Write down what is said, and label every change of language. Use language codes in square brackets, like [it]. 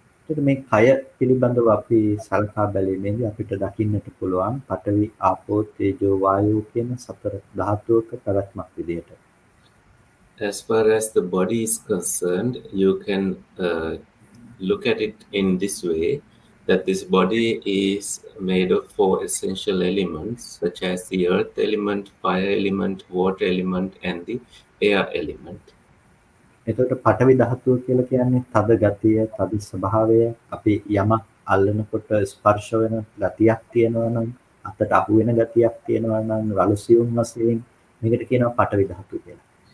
[si] එතකොට මේ කය පිළිබඳව අපි සලකා බැලීමේදී අපිට දකින්නට පුළුවන් පඨවි ආපෝ තේජෝ වායෝ කියන සතර ධාතුවක පැවැත්මක් විදිහට. [en] As far as the body is concerned, you can look at it in this way, that this body is made of 4 essential elements, such as the earth element, fire element, water element, and the air element. [si] එතකොට පඨවි ධාතුව කියලා කියන්නේ තද ගතිය, තද ස්වභාවය, අපි යමක් අල්ලනකොට ස්පර්ශ වෙන ගතියක් තියෙනවා නම්, අතට අහු වෙන ගතියක් තියෙනවා නම්, රළු සියුම් වශයෙන් මේකට කියනවා පඨවි ධාතුව කියලා.